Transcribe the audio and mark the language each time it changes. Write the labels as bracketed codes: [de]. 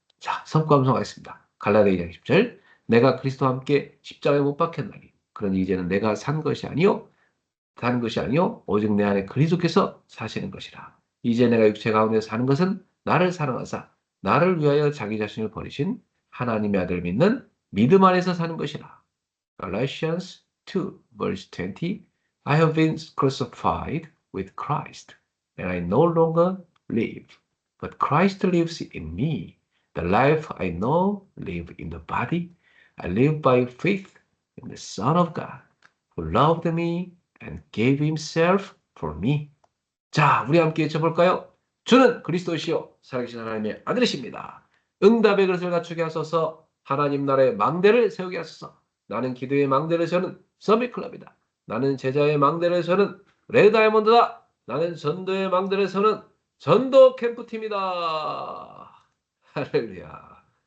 [ko] 자, 성과 암송하겠습니다. 갈라디아 2장 10절 내가 그리스도와 함께 십자가에 못 박혔나니 그러니 이제는 내가 산 것이 아니요 오직 내 안에 그리스도께서 사시는 것이라. 이제 내가 육체 가운데 사는 것은 나를 사랑하사 나를 위하여 자기 자신을 버리신 하나님의 아들 믿는 믿음 안에서 사는 것이라. [en] Galatians 2 verse 20 I have been crucified with Christ and I no longer live but Christ lives in me. The life I now live in the body I live by faith in the Son of God who loved me and gave himself for me. [ko] 자, 우리 함께 외쳐볼까요? 주는 그리스도시요 살아계신 하나님의 아들이십니다. 응답의 그릇을 갖추게 하소서. 하나님 나라의 망대를 세우게 하소서. 나는 기도의 망대를 세우는 서밋클럽이다. 나는 제자의 망대를 세우는 레드 다이아몬드다. 나는 전도의 망대를 세우는 전도 캠프팀이다. 할렐루야.